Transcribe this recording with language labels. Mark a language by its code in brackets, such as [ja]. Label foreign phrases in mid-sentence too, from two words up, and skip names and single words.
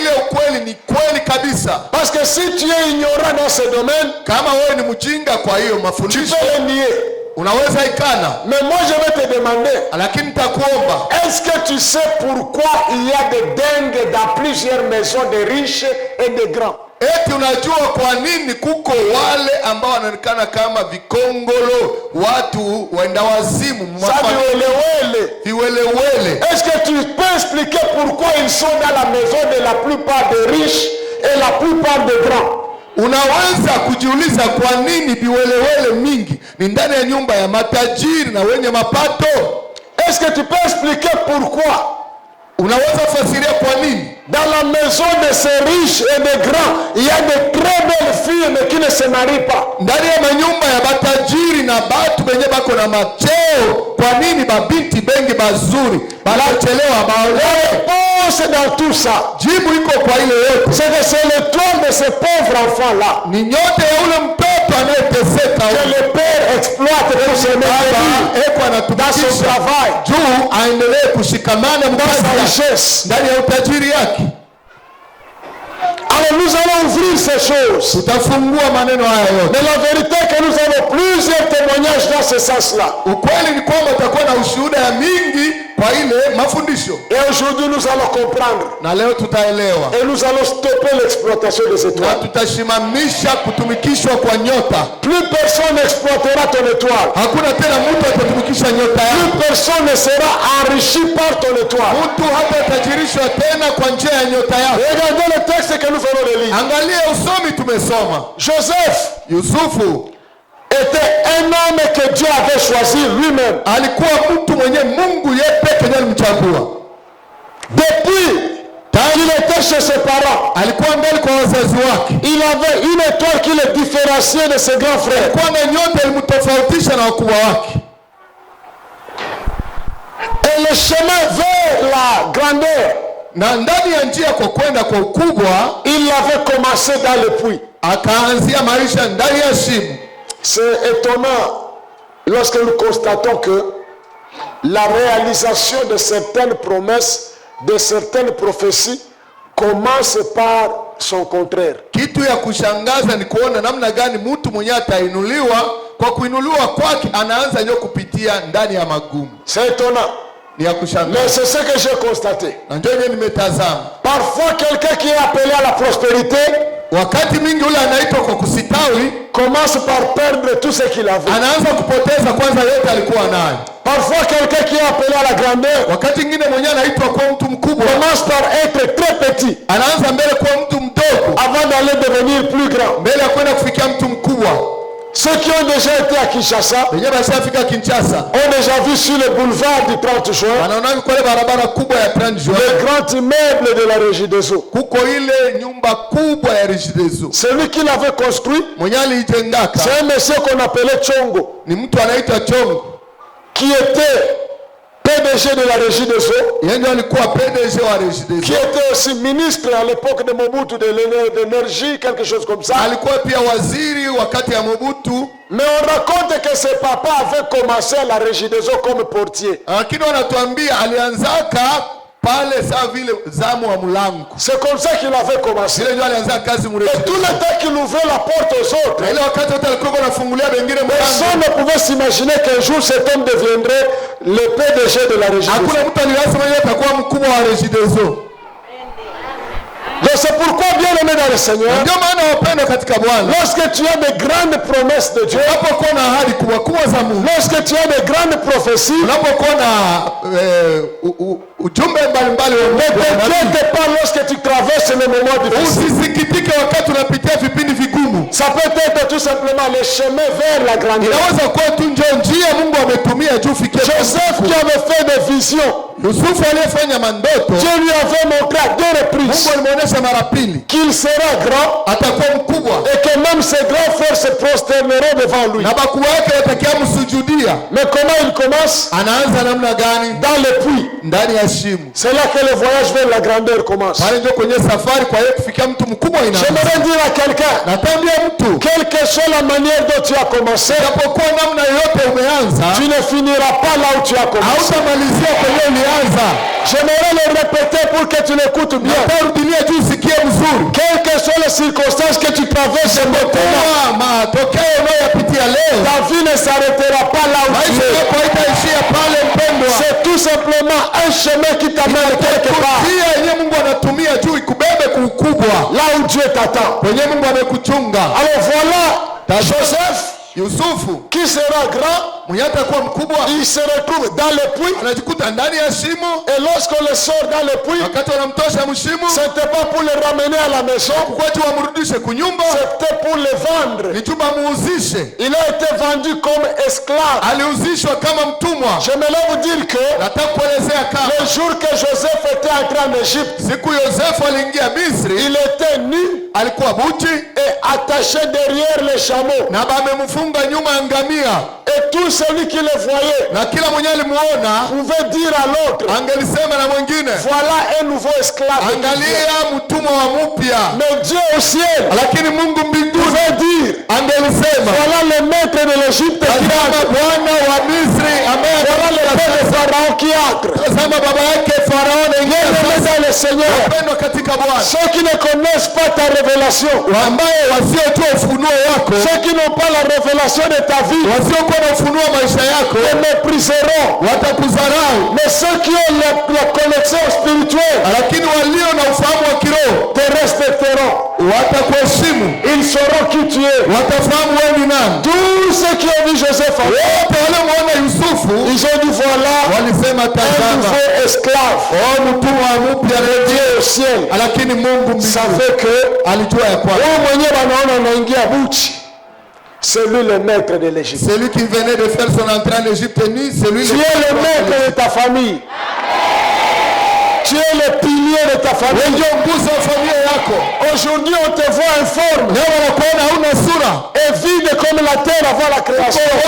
[fr] Parce que si tu es ignorant dans ce domaine, tu peux le nier. Mais moi je vais te demander, est-ce que tu sais pourquoi il y a des dingues dans plusieurs maisons de riches et de grands? [sw] Eti unajua kwa nini kuko wale ambao wanaonekana kama vikongolo, watu waenda wazimu, viwelewele. [fr] Est-ce que tu peux expliquer pourquoi ils sont dans la maison de la plupart des riches et la plupart des grands? [sw] Unaweza kujiuliza kwa nini viwelewele mingi ni ndani ya nyumba ya matajiri na wenye mapato? [fr] Est-ce que tu peux expliquer pourquoi? [sw] Unaweza fasiria kwa nini [fr] dans la maison de ces riches et de grands il y a de très belles filles mais qui ne se marient pas? [sw] Ndani ya manyumba ya matajiri na batu benye bako na macheo, kwa nini babinti bengi bazuri banachelewa baolewe? [fr] C'est dans tout ça. [sw] Jibu iko kwa ile yote. [fr] C'est le toit de ce pauvre enfant là. [sw] Ni nyote ya ule mtoto anayeteseka [fr] que le père exploite pour se mettre dans son travail, [sw] juu aendelee kushikamana [fr] dans sa richesse, [sw] ndani ya utajiri yake. [fr] Alors nous allons ouvrir ces choses. [sw] Tutafungua maneno haya yote. [fr] Mais la vérité est que nous avons plusieurs témoignages dans ce sens-là. [sw] Ukweli ni kwamba utakuwa na ushuhuda ya mingi kwa ile mafundisho. [fr] Et aujourd'hui nous allons comprendre. [sw] Na leo tutaelewa. [fr] Et nous allons stopper l'exploitation des étoiles. [sw] Na tutashimamisha kutumikishwa kwa nyota. [fr] Plus personne n'exploitera ton étoile. [sw] Hakuna tena mtu atatumikisha nyota yako. [fr] Plus personne ne sera enrichi par ton étoile. [sw] Mtu hatajirishwa tena kwa njia ya nyota yako. [fr] Regardez le texte que nous venons de lire. [sw] Angalia usomi tumesoma. [fr] Joseph, [sw] Yusufu, [fr] était un homme que Dieu avait choisi lui-même. [sw] Alikuwa mtu mwenye Mungu yeye pekee ndiye alimchagua. [fr] Depuis il était chez ses parents, [sw] alikuwa mbele kwa wazazi wake. [fr] Il avait une étoile qui le différenciait de ses grands frères. [sw] Alikuwa na nyota ilimtofautisha na wakubwa wake. [fr] Et le chemin vers la grandeur, [sw] na ndani ya njia kwa kwenda kwa ukubwa, [fr] il avait commencé dans le puits. [sw] Akaanzia maisha ndani ya shimo. [fr] C'est étonnant lorsque nous constatons que la réalisation de certaines promesses, de certaines prophéties commence par son contraire. [sw] Kitu ya kushangaza ni kuona namna gani mtu mwenye atainuliwa, kwa kuinuliwa kwake anaanza nyo kupitia ndani ya magumu. [fr] C'est étonnant. Mais c'est ce que j'ai constaté. Parfois quelqu'un qui est appelé à la prospérité, [sw] wakati mingi ule anaitwa kwa kusitawi [fr] commence par perdre tout ce qu'il avait. [sw] anaanza kupoteza kwanza yote alikuwa nayo. [fr] Parfois quelqu'un qui est appelé à la grandeur, [sw] wakati mwingine mwenyewe anaitwa kwa mtu mkubwa, [fr] commence par être très petit, [sw] anaanza mbele kwa mtu mdogo [fr] avant d'aller devenir plus grand. [sw] mbele ya kwenda kufikia mtu mkubwa. [fr] Ceux qui ont déjà été à Kinshasa [sw] wenyewe bashafika Kinshasa [fr] ont déjà vu sur le boulevard du 30 juin [sw] wanaona kwa ile barabara kubwa ya 30 juin [fr] le grand immeuble de la Regideso. [sw] kuko ile nyumba kubwa ya Regideso. [fr] Celui qui l'avait construit, [sw] mwenyewe alijengaka, [fr] c'est un monsieur qu'on appelait Chongo, [sw] ni mtu anaitwa Chongo, [fr] qui était PDG de la Regideso, [sw] yeye ndiye alikuwa PDG wa Regideso, [fr] qui était aussi ministre à l'époque de Mobutu de l'énergie, quelque chose comme ça. [sw] alikuwa pia waziri wakati ya Mobutu. [fr] Mais on raconte que ses papas avaient commencé à la Regideso comme portier. [sw] Lakini wanatuambia alianzaka pale saa vile zamu wa mlango. [fr] C'est comme ça qu'il avait commencé. [sw] Ile ndio alianza kazi mrefu. [fr] Et tout le temps qu'il ouvrait la porte aux autres, [sw] ile wakati wote alikuwa anafungulia wengine mlango. [fr] personne ne pouvait s'imaginer qu'un jour cet homme deviendrait le PDG de la Regideso. [sw] Hakuna mtu aliwaza yeye atakuwa mkubwa wa Regideso. [fr] Donc c'est pourquoi, bien aimé dans le Seigneur, [sw] ndio maana wapendwa katika Bwana, [fr] lorsque tu as de grandes promesses de Dieu, [sw] unapokuwa na ahadi kubwa kubwa za Mungu, [fr] lorsque tu as de grandes prophéties, [sw] unapokuwa na ujumbe mbalimbali wa Mungu, [fr] ne t'inquiète pas lorsque tu traverses les moments difficiles. [sw] Usisikitike wakati unapitia vipindi vigumu. [fr] Ça peut être tout simplement le chemin vers la grandeur. [sw] Inaweza kuwa tu njia Mungu ametumia juu fikie. [fr] Joseph qui avait fait des visions, [sw] Yusufu aliyefanya mandoto, [fr] Dieu lui avait montré à 2 reprises [sw] Mungu alimuonesha mara pili [fr] qu'il sera grand, [sw] atakuwa mkubwa, [fr] et que même ses grands frères se prosterneront devant lui. [sw] na bakuu wake watakiamsujudia. [fr] Mais comment il commence? [sw] Anaanza namna gani? [fr] Dans le puits. [sw] Ndani ya shimo. [fr] C'est là que le voyage vers la grandeur commence. [sw] Pale ndio kwenye safari kwa yeye kufikia mtu mkubwa inaanza. [fr] J'aimerais dire à quelqu'un, [sw] natambia mtu, [fr] quelle que soit la manière dont tu as commencé, [sw] japokuwa namna yote umeanza, [fr] tu ne finiras pas là où tu as commencé. [sw] hautamalizia kwenye ulianza. [fr] J'aimerais le répéter pour que tu l'écoutes bien. [sw] Natarudilia juu usikie mzuri. [fr] Quelles que soient les circonstances que tu traverses maintenant, [sw] matokeo unayopitia leo, [fr] ta vie ne s'arrêtera pas là où tu es. [sw] haitaishia pale mpendwa. [fr] C'est tout simplement un chemin qui t'amène quelque part. [sw] Njia yenyewe Mungu anatumia juu ikubebe kukubwa. [fr] Là où Dieu t'attend. [sw] Kwenye Mungu amekuchunga. [fr] Alors voilà Joseph, [sw] Yusufu [fr] qui sera grand, [sw] mwenye atakuwa mkubwa, [fr] il se retrouve dans le puits, [sw] anajikuta ndani ya shimo, [fr] et lorsqu'on le sort dans le puits, [sw] wakati wanamtosha mshimo, [fr] c'était pas pour le ramener à la maison, [sw] kwaje wamrudishe kunyumba, [fr] c'était pour le vendre. [sw] ni chumba muuzishe. [fr] Il a été vendu comme esclave. [sw] Aliuzishwa kama mtumwa. [fr] J'aimerais vous dire que [sw] nataka kuelezea kama [fr] le jour que Joseph était entré en Égypte, [sw] siku Yosefu aliingia Misri, [fr] il était nu, [sw] alikuwa buchi [fr] et attaché derrière les chameaux, [sw] na bamemfunga nyuma ya ngamia, [fr] et tout celui qui le voyait [sw] na kila mwenye alimuona [fr] pouvait dire à l'autre, [sw] angelisema na mwingine, [fr] voilà un nouveau esclave. [sw] angalia mtumwa wa mpya. [fr] Mais Dieu au ciel, [sw] Lakini Mungu mbinguni [fr] pouvait dire, [sw] angelisema, [fr] voilà le maître de l'Égypte qui [sw] tazama [fr] entre, [sw] Bwana wa Misri ambaye [fr] voilà le père de Pharaon qui entre. [sw] tazama baba yake Farao anaingia. [fr] Bien-aimés dans le Seigneur, [sw] Wapendwa katika Bwana, [fr] ceux qui ne connaissent pas ta révélation, [sw] ambaye wasiojua ufunuo wako, [fr] ceux qui n'ont pas la révélation de ta vie, [sw] wasiokuwa na ufunuo wa maisha yako, [fr] te mépriseront. [sw] watakudharau. [fr] Mais ceux qui ont la connexion spirituelle [sw] Lakini walio na ufahamu wa kiroho [fr] te respecteront. [sw] watakuheshimu, [fr] Ils sauront qui tu es. [sw] watafahamu wewe ni nani. [fr] Tous ceux qui ont vu Joseph, [sw] Wote waliomwona Yusufu [fr] ils ont dit voilà [sw] walisema, [fr] un [sw] tazama [fr] nouveau esclave. [sw] mtumwa mpya [fr] Dieu au ciel. [sw] Lakini Mungu [fr] Savait que [sw] alijua ya kwamba wewe mwenyewe wanaona unaingia buchi. [fr] C'est lui le maître de l'Égypte. celui qui venait de faire son entrée en Égypte ni celui Tu es le maître de ta famille. Tu es le pilier de ta famille. Aujourd'hui, on te voit informe et vide comme la terre avant la création.